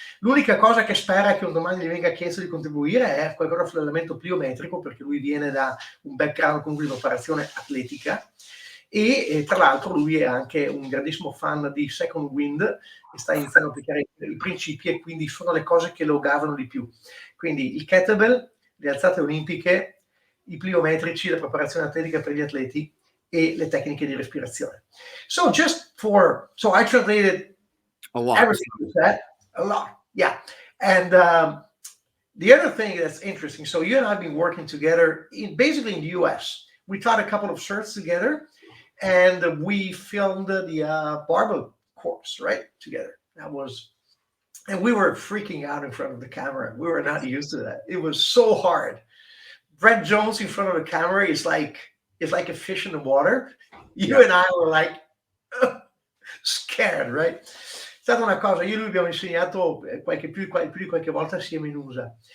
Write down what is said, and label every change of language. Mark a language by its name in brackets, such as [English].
[Italian] L'unica cosa che spera è che un domani gli venga chiesto di contribuire è qualcosa sull'allenamento pliometrico, perché lui viene da un background comunque di un'operazione atletica e tra l'altro lui è anche un grandissimo fan di Second Wind e sta iniziando a applicare i principi, e quindi sono le cose che lo gasano di più. Quindi il kettlebell, le alzate olimpiche, i pliometrici, la preparazione atletica per gli atleti e le tecniche di respirazione. [English] So I translated A lot. everything you said, a lot, yeah. And the other thing that's interesting, so you and I have been working together basically in the US. We taught a couple of shirts together, and we filmed the barbell course, right, together. And we were freaking out in front of the camera. We were not used to that. It was so hard. Brett Jones in front of the camera is like a fish in the water. You and I were like scared, right? [Italian] È stata una cosa, io e lui abbiamo insegnato più di qualche volta assieme in USA.